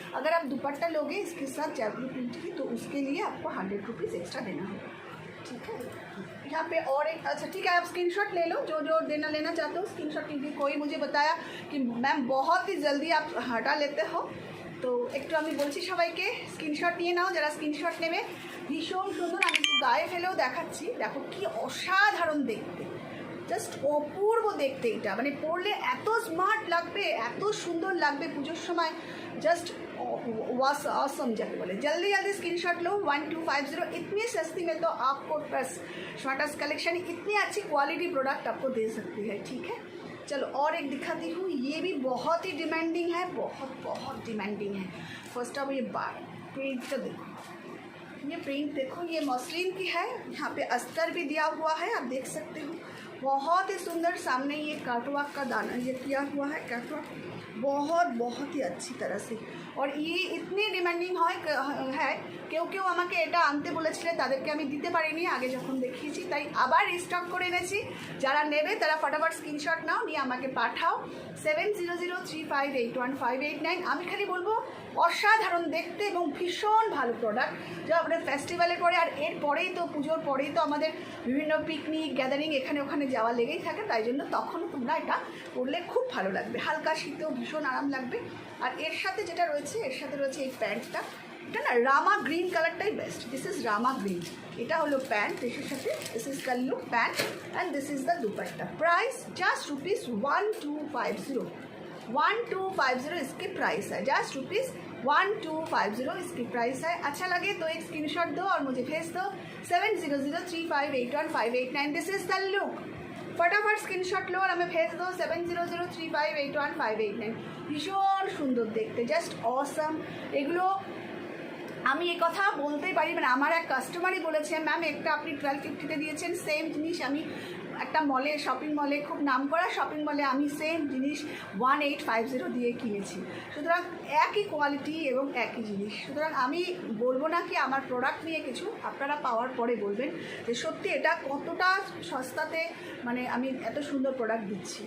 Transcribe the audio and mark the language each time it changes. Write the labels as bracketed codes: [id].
[hi] अगर आप दुपट्टा लोगे इसके साथ जयपुरी प्रिंट की तो उसके लिए आपको 100 रुपीज़ एक्स्ट्रा देना होगा, ठीक है। यहाँ पे और एक, अच्छा ठीक है, आप स्क्रीनशॉट ले लो, जो जो लेना चाहते हो स्क्रीनशॉट। क्योंकि कोई मुझे बताया कि मैम बहुत ही जल्दी आप हटा लेते हो, तो [bn] একটু আমি বলছি সবাইকে স্ক্রিনশট নিয়ে নাও যারা স্ক্রিনশট নেবে। ভীষণ সুন্দর, আমি একটু গায়ে ফেলেও দেখাচ্ছি। দেখো কি অসাধারণ দেখতে, জাস্ট অপূর্ব দেখতে। এটা মানে পরলে এত স্মার্ট লাগবে, এত সুন্দর লাগবে পুজোর সময়, জাস্ট ऑसम [hi] जाके बोले। जल्दी जल्दी स्क्रीनशॉट लो 1250। इतनी सस्ती में तो आपको बस शॉर्टस कलेक्शन इतनी अच्छी क्वालिटी प्रोडक्ट आपको दे सकती है, ठीक है। चलो और एक दिखाती हूँ, ये भी बहुत ही डिमांडिंग है, बहुत बहुत डिमांडिंग है। फर्स्ट ऑफ ये प्रिंट तो देखो, ये प्रिंट देखो, ये मसलिन की है, यहाँ पे अस्तर भी दिया हुआ है, आप देख सकते हो। बहुत ही सुंदर, सामने ये काटवर्क का दाना ये किया हुआ है, काटवर्क बहुत ही अच्छी तरह से। और ये इतनी डिमांडिंग है [bn] কেউ কেউ আমাকে এটা আনতে বলেছিলে, তাদেরকে আমি দিতে পারিনি আগে যখন দেখিয়েছি, তাই আবার রিস্টক করে এনেছি। যারা নেবে তারা ফটাফট স্ক্রিনশট নাও, নিয়ে আমাকে পাঠাও 7003581589। আমি খালি বলবো অসাধারণ দেখতে এবং ভীষণ ভালো প্রোডাক্ট, যা আমাদের ফেস্টিভ্যালের পরে আর এর পরেই তো পুজোর পরেই তো আমাদের বিভিন্ন পিকনিক গ্যাদারিং এখানে ওখানে যাওয়া লেগেই থাকে, তাই জন্য তখনও তোমরা এটা পরলে খুব ভালো লাগবে, হালকা শীতেও ভীষণ আরাম লাগবে। আর এর সাথে যেটা রয়েছে, এর সাথে রয়েছে এই প্যান্টটা, এটা না রামা গ্রিন কালারটাই best. [en] this is Rama green, [bn] এটা হলো প্যান্ট, এর সাথে [en] This is the look pant and this is the dupatta. [hi] Price just rupees 1250। 1250 इसकी प्राइस है, जस्ट रुपीज़ 1250 इसकी प्राइस है। अच्छा लगे तो एक स्क्रीनशॉट दो और मुझे भेज दो 7003581589। [en] This is the look. [hi] फटाफट स्क्रीनशॉट लो और हमें भेज दो 7003581589। [bn] ভীষণ সুন্দর দেখতে, জাস্ট অসাম। এগুলো আমি এই কথা বলতেই পারি, মানে আমার এক কাস্টমারই বলেছে ম্যাম একটা আপনি 1250-তে দিয়েছেন, সেম জিনিস আমি একটা মলে, শপিং মলে, খুব নাম করা শপিং মলে আমি সেম জিনিস 1850 দিয়ে কিনেছি। সুতরাং একই কোয়ালিটি এবং একই জিনিস। সুতরাং আমি বলবো না কি আমার প্রোডাক্ট নিয়ে কিছু, আপনারা পাওয়ার পরে বলবেন যে সত্যি এটা কতটা সস্তাতে মানে আমি এত সুন্দর প্রোডাক্ট দিচ্ছি।